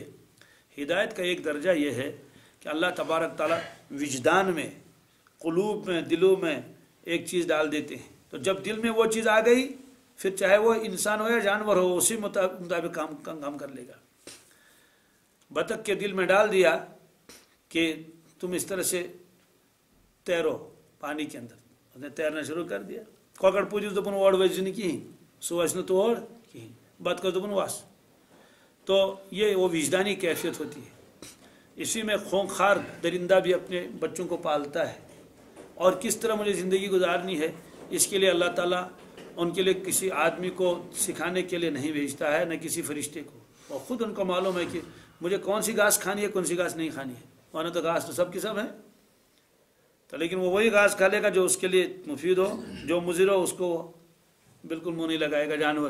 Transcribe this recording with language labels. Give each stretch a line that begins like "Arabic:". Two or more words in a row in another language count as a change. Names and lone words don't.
Urdu: ہدایت کا ایک درجہ یہ ہے کہ اللہ تبارک تعالیٰ وجدان میں، قلوب میں، دلوں میں ایک چیز ڈال دیتے ہیں. تو جب دل میں وہ چیز آ گئی پھر چاہے وہ انسان ہو یا جانور ہو اسی مطابق کام کر لے گا. بطخ کے دل میں ڈال دیا کہ تم اس طرح سے تیرو پانی کے اندر، اس نے تیرنا شروع کر دیا.
Kashmiri: کۄکر پوٗجِس دوٚپُن اور ؤسۍ نہٕ کِہیٖنۍ، سُہ وَسہِ نہٕ تور کِہیٖنۍ، بطخس دوٚپُن وَس.
Urdu: تو یہ وہ وجدانی کیفیت ہوتی ہے. اسی میں خونخوار درندہ بھی اپنے بچوں کو پالتا ہے، اور کس طرح مجھے زندگی گزارنی ہے اس کے لیے اللہ تعالیٰ ان کے لیے کسی آدمی کو سکھانے کے لیے نہیں بھیجتا ہے، نہ کسی فرشتے کو، اور خود ان کو معلوم ہے کہ مجھے کون سی گھاس کھانی ہے، کون سی گھاس نہیں کھانی ہے، ورنہ تو گھاس تو سب کی سب ہے، تو لیکن وہ وہی گھاس کھا لے گا جو اس کے لیے مفید ہو، جو مضر ہو اس کو بالکل منہ نہیں لگائے گا جانور۔